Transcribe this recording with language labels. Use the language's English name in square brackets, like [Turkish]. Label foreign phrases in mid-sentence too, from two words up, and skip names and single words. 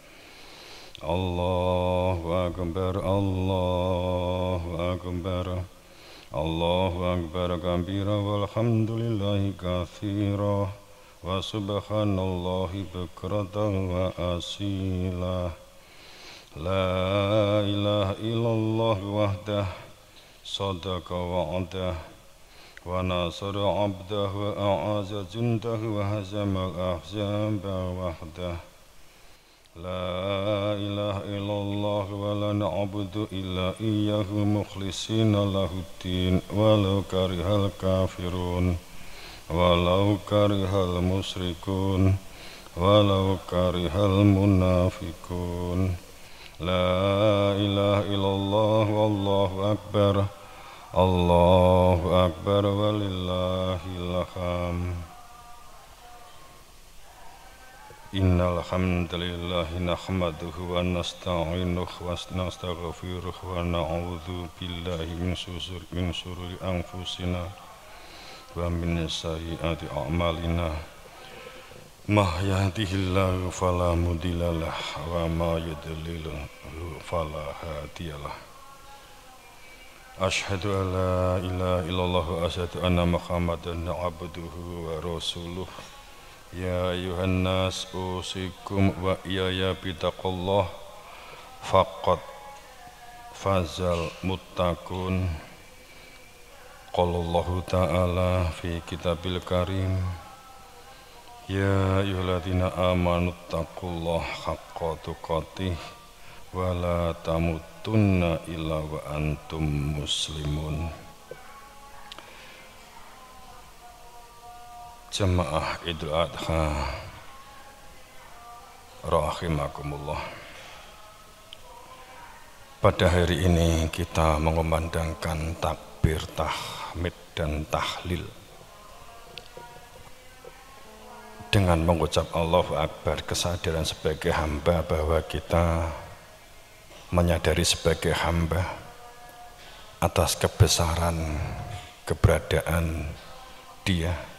[Arabic] الله أكبر، الله أكبر، الله أكبر كبيرا والحمد لله كثيرا وسبحان الله بكرة وأصيلا. لا إله إلا الله وحده صدق وعده ونصر عبده وأعز جنده وهزم الأحزاب وحده. لا إله إلا الله ولا نعبد إلا إياه مخلصين له الدين ولو كره الكافرون ولو كره المشركون ولو كره المنافقون. لا إله إلا الله والله أكبر، الله أكبر ولله الحمد. إن الحمد لله نحمده ونستعينه ونستغفره ونعوذ بالله من شرور أنفسنا ومن سيئات أعمالنا. ما يهده الله فلا مضل له وما يضلله فلا هادي له. أشهد أن لا إله إلا الله وأشهد أن محمدا عبده ورسوله. يا أيها الناس أوصيكم وإياي بتقوى الله فقد فاز المتقون. قال الله تعالى في الكتاب الكريم يا أيها الذين آمنوا اتقوا الله حق تقاته ولا تموتن إلا وأنتم مسلمون. [Indonesian] Jemaah Idul Adha rahimakumullah. Pada hari ini kita mengumandangkan takbir, tahmid dan tahlil dengan mengucap [Arabic] الله أكبر, [Indonesian] kesadaran sebagai hamba bahwa kita menyadari sebagai hamba atas kebesaran keberadaan Dia.